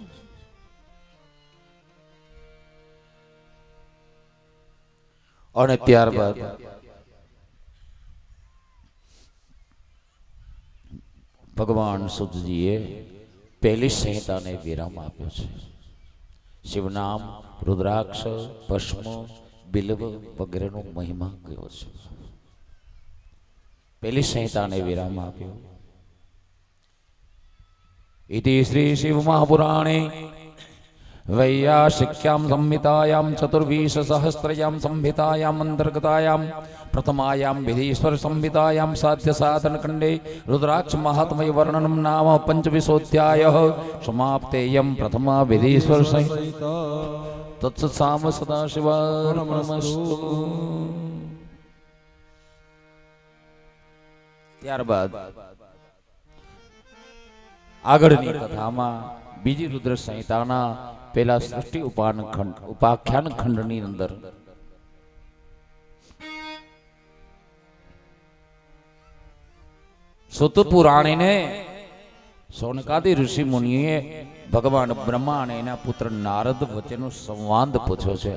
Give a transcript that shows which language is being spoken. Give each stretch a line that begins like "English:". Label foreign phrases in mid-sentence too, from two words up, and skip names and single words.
Gujarati: અને ત્યારબાદ ભગવાન સુતજીએ પહેલી સંહિતાને વિરામ આપ્યો છે. શિવનામ, રુદ્રાક્ષ, ભસ્મ, બિલ્વ વગેરેનો મહિમા કયો છે? પહેલી સંહિતાને વિરામ આપ્યો.
Sanskrit: इति श्री शिव महापुराणे वैयासिक्यां संहितायां चतुर्विंश सहस्रयां संहितायां अंतर्गतायां प्रथमायां विधीश्वर संहितायां साध्य साधन खंडे रुद्राक्ष महात्म्य वर्णनं नाम पंचविंशोऽध्यायः समाप्तेयं प्रथमा विधीश्वर संहिता तत्सत्साम सदाशिवार्पणमस्तु.
Gujarati: ત્યારબાદ આગળની કથામાં બીજી રુદ્ર સંહિતાના પેલા સૃષ્ટિ ઉપાખ્યાન ખંડની અંદર સુત પુરાણીને સોનકાદી ઋષિ મુનિએ ભગવાન બ્રહ્મા અને એના પુત્ર નારદ વચ્ચેનો સંવાદ પૂછ્યો છે.